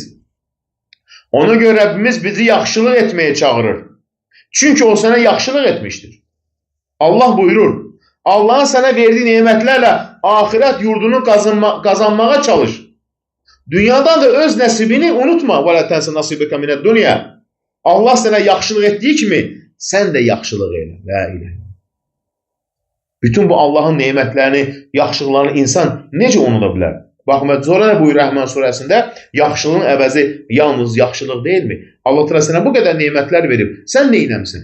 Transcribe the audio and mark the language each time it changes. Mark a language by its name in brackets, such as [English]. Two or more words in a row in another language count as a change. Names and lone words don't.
[Azerbaijani] Ona görə Rəbbimiz bizi yaxşılıq etməyə çağırır. Çünki o sənə yaxşılıq etmişdir. Allah buyurur, Allahın sənə verdiyi nemətlərlə ahirət yurdunu qazanmağa çalış. Dünyadan da öz nəsibini unutma. [Arabic] وَلَا تَنْسَ نَصِيبَكَ مِنَ الدُّنْيَا. [Azerbaijani] Allah sənə yaxşılıq etdiyi kimi sən də yaxşılıq elə. [Arabic] لا إله. [Azerbaijani] Bütün bu Allahın nemətlərini, yaxşılıqlarını insan necə unuda bilər? Baxın, sonra da buyur Rəhman surəsində, yaxşılığın əvəzi yalnız yaxşılıq deyilmi? Allah Teala sənə bu qədər nemətlər verib, sən nə eləmsin?